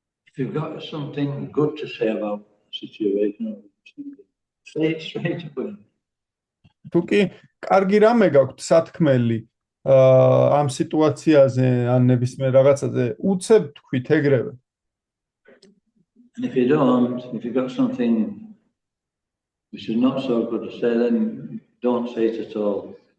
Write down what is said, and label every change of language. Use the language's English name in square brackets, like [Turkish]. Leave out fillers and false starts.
[English] If you've got something good to say about the situation, say it straight away. [Georgian] თუკი კარგი რამე გაქვთ სათქმელი ამ სიტუაციაზე ან ნებისმიერ რაღაცაზე, უცებ თქვით ეგრევე. [English] And if you don't, if you've got something which is not so good to say, then don't say it at all.